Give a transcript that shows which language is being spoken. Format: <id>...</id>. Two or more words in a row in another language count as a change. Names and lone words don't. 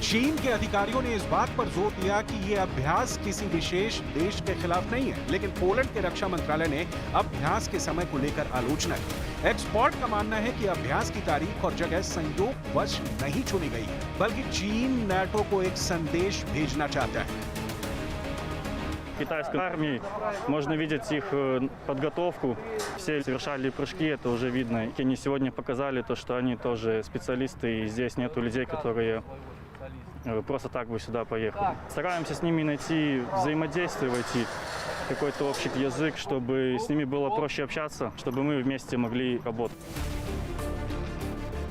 <hi>चीन के अधिकारियों ने इस बात पर जोर दिया कि ये अभ्यास किसी विशेष देश के खिलाफ नहीं है, लेकिन पोलैंड के रक्षा मंत्रालय ने अभ्यास के समय को लेकर आलोचना की। एक्सपर्ट का मानना है कि अभ्यास की तारीख और जगह संयोगवश नहीं चुनी गई है, बल्कि चीन नाटो को एक संदेश भेजना चाहता है।</hi> <ru>Китайской армии можно видеть их подготовку. Все совершали прыжки, это уже видно. И они сегодня показали то, что они тоже специалисты, и здесь нету людей, которые просто так бы сюда поехали. Стараемся с ними найти взаимодействие, войти какой-то общий язык, чтобы с ними было проще общаться, чтобы мы вместе могли работать.</ru>